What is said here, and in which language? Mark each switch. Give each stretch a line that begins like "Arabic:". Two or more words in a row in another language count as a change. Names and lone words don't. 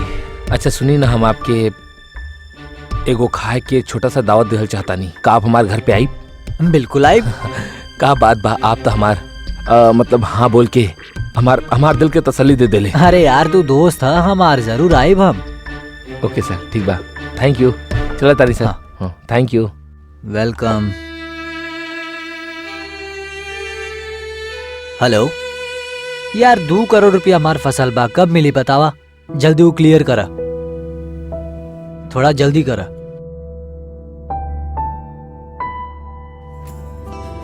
Bhojpuri: अच्छा सुनी ना, हम आपके एगो खाए के छोटा सा दावत देहल चाहता नहीं। का आप हमारे घर पे आई? बिल्कुल आई। का बात बा, आप तो हमार मतलब हाँ बोल के हमार दिल के तसल्ली दे देले। अरे यार, तू दोस्त है हमार, जरूर आए हम।
English: ok sir,
Bhojpuri: ठीक बा,
English: thank you.
Bhojpuri: चला तारी सर। हाँ,
English: thank you. वेलकम।
Bhojpuri: हेलो यार, 2 करोड़ रुपया हमार फसल बा, कब मिली बतावा? जल्दी वो क्लियर करा, थोड़ा जल्दी करा। सुना ना।